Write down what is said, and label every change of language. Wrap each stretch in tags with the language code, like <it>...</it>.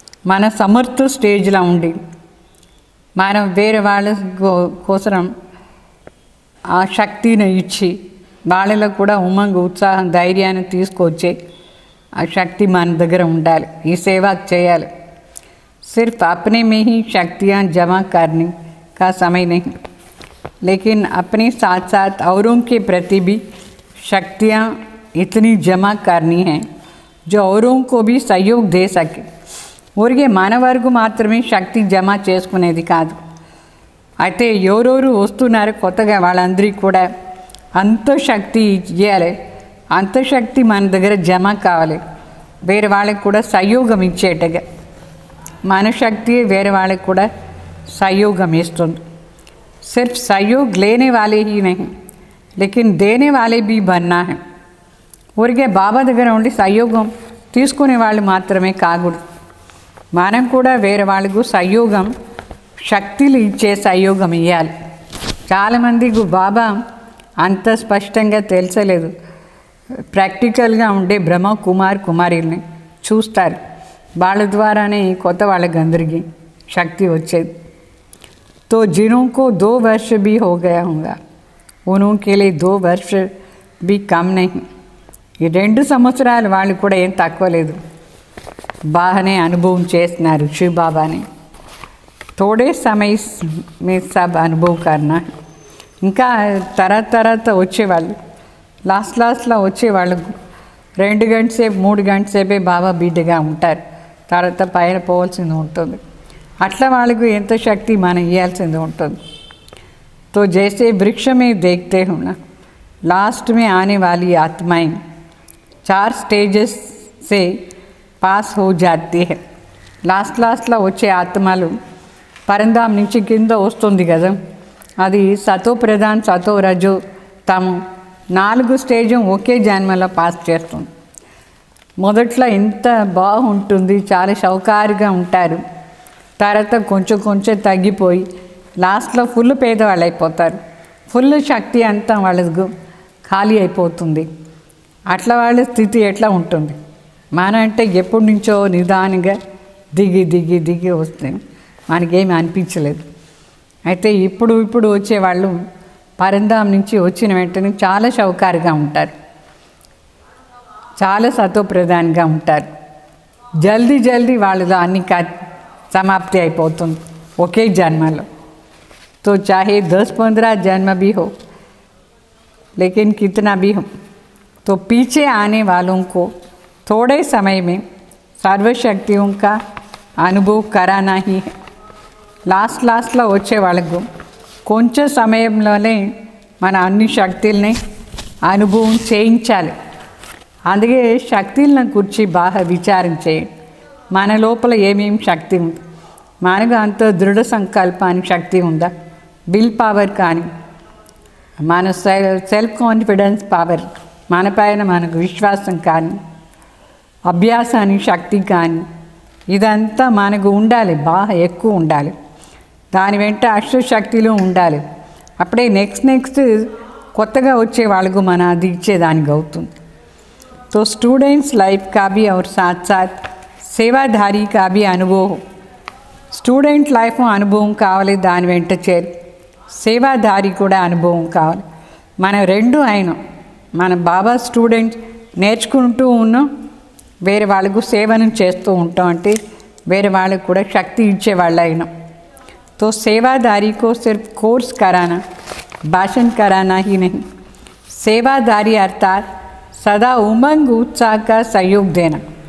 <te>మన సమర్థ స్టేజ్లో ఉండి మనం వేరే వాళ్ళ కోసం ఆ శక్తిని ఇచ్చి వాళ్ళలో కూడా ఉమంగ ఉత్సాహం ధైర్యాన్ని తీసుకొచ్చే ఆ శక్తి మన దగ్గర ఉండాలి. ఈ సేవ చేయాలి.</te> <hi>सिर्फ अपने में ही शक्तियाँ जमा करने का समय नहीं, लेकिन अपने साथ साथ औरों के प्रति भी शक्तियाँ इतनी जमा करनी हैं जो औरों को भी सहयोग दे सके.</hi> <te>ఊరికే మన వరకు మాత్రమే శక్తి జమ చేసుకునేది కాదు. అయితే ఎవరెవరు వస్తున్నారు కొత్తగా వాళ్ళందరికీ కూడా అంత శక్తి ఇవ్వాలి. అంత శక్తి మన దగ్గర జమ కావాలి. వేరే వాళ్ళకి కూడా సహయోగం ఇచ్చేటగా మన శక్తి వేరే వాళ్ళకి కూడా సహయోగం ఇస్తుంది.</te> <hi>सिर्फ सहयोग लेने वाले ही नहीं, लेकिन देने वाले भी बनना है.</hi> <te>ఊరికే బాబా దగ్గర ఉండి సహయోగం తీసుకునే వాళ్ళు మాత్రమే కాకూడదు. మనం కూడా వేరే వాళ్ళకు సహయోగం, శక్తులు ఇచ్చే సహయోగం ఇవ్వాలి. చాలామందికి బాబా అంత స్పష్టంగా తెలిసలేదు. ప్రాక్టికల్గా ఉండే బ్రహ్మ కుమారుల్ని చూస్తారు. వాళ్ళ ద్వారానే కొత్త వాళ్ళకి అందరికీ శక్తి వచ్చేది.</te> <hi>तो जिनको 2 वर्ष भी हो गया होगा उनके लिए 2 वर्ष भी कम नहीं.</hi> <te>ఈ 2 సంవత్సరాలు వాళ్ళు కూడా ఏం తక్కువ లేదు. బాగానే అనుభవం చేస్తున్నారు శివ బాబాని.</te> <hi>थोड़े समय में सब अनुभव करना.</hi> <te>ఇంకా తర్వాత వచ్చేవాళ్ళు లాస్ట్లో వచ్చేవాళ్ళు 2 గంటల సేపు 3 గంటల సేపే బాబా బిడ్డగా ఉంటారు. తర్వాత పైన పోవాల్సింది ఉంటుంది. అట్లా వాళ్ళకు ఎంత శక్తి మనం ఇవ్వాల్సింది ఉంటుంది.</te> <hi>तो जैसे वृक्ष में देखते हो ना, लास्ट में आने वाली आत्माएं 4 स्टेजेस से पास हो जाती है.</hi> <te>లాస్ట్లో వచ్చే ఆత్మలు పరంధాం నుంచి కింద వస్తుంది కదా, అది సతో ప్రధాన్, సతో రజో, తము 4 స్టేజ్ ఒకే జన్మలో పాస్ చేస్తుంది. మొదట్లో ఎంత బాగుంటుంది, చాలా సౌకర్యంగా ఉంటారు. తర్వాత కొంచెం తగ్గిపోయి లాస్ట్లో ఫుల్ పేదవాళ్ళు అయిపోతారు. ఫుల్ శక్తి అంతా వాళ్ళకు ఖాళీ అయిపోతుంది. అట్లా వాళ్ళ స్థితి ఎట్లా ఉంటుంది? మనం అంటే ఎప్పటి నుంచో నిదానంగా దిగి వస్తుంది, మనకేమి అనిపించలేదు. అయితే ఇప్పుడు వచ్చేవాళ్ళు పరంధాం నుంచి వచ్చిన వెంటనే చాలా సౌకర్యంగా ఉంటారు. చాలా సతోప్రధానంగా ఉంటారు. జల్దీ జల్దీ వాళ్ళలో అన్ని समाप्ति అయిపోతుంది ఒకే జన్మలో.</te> <hi>तो चाहे 10-15 जन्म भी हो, लेकिन कितना भी हो, तो पीछे आने वालों को थोड़े समय में सर्वशक्तियों का अनुभव कराना ही है.</hi> <te>లాస్ట్లో వచ్చే వాళ్ళకు కొంచెం సమయంలోనే మన అన్ని శక్తుల్ని అనుభవం చేయించాలి. అందుకే శక్తులను గురించి బాగా విచారం చేయండి. మన లోపల ఏమేమి శక్తి ఉంది, మనకు అంత దృఢ సంకల్పానికి శక్తి ఉందా, విల్ పవర్ కానీ, మన సెల్ఫ్ కాన్ఫిడెన్స్ పవర్, మన పైన మనకు విశ్వాసం కానీ, అభ్యాసానికి శక్తి కానీ, ఇదంతా మనకు ఉండాలి, బాగా ఎక్కువ ఉండాలి. దాని వెంట అష్టశక్తిలో ఉండాలి. అప్పుడే నెక్స్ట్ కొత్తగా వచ్చే వాళ్ళకు మన అది ఇచ్చేదానికి అవుతుంది.</te> <hi>तो स्टूडेंट्स लाइफ का भी और साथ साथ सेवाधारी का भी अनुभव,</hi> <te>స్టూడెంట్ లైఫ్ అనుభవం కావాలి, దాని వెంట చేరి సేవాధారి కూడా అనుభవం కావాలి. మనం రెండు అయినాం. మన బాబా స్టూడెంట్ నేర్చుకుంటూ ఉన్నాం, వేరే వాళ్ళకు సేవను చేస్తూ ఉంటాం, అంటే వేరే వాళ్ళకు కూడా శక్తి ఇచ్చేవాళ్ళు అయినాం.</te> <hi>तो सेवाधारी को सिर्फ कोर्स कराना, भाषण कराना ही नहीं, सेवाधारी अर्थात सदा उमंग उत्साह का सहयोग देना.</hi>